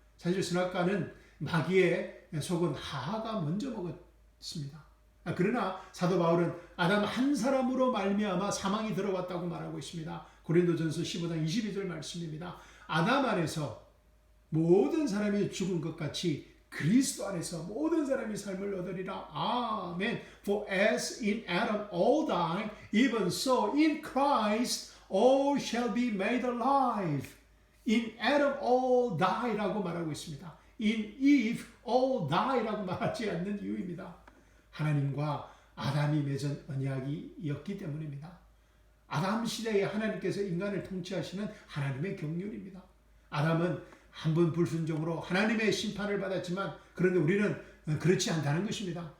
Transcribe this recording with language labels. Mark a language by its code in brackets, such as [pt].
[ko] 사실 선악과는 마귀의 속은 하하가 먼저 먹었습니다. 그러나 사도 바울은 아담 한 사람으로 말미암아 사망이 들어왔다고 말하고 있습니다. 고린도전서 15장 22절 말씀입니다. 아담 안에서 모든 사람이 죽은 것 같이 그리스도 안에서 모든 사람이 삶을 얻으리라. 아멘. [en] For as in Adam all die, even so in Christ all shall be made alive. In Adam all die [ko] 라고 말하고 있습니다. [en] In Eve all die [ko] 라고 말하지 않는 이유입니다. 하나님과 아담이 맺은 언약이었기 때문입니다. 아담 시대에 하나님께서 인간을 통치하시는 하나님의 경륜입니다. 아담은 한 번 불순종으로 하나님의 심판을 받았지만 그런데 우리는 그렇지 않다는 것입니다.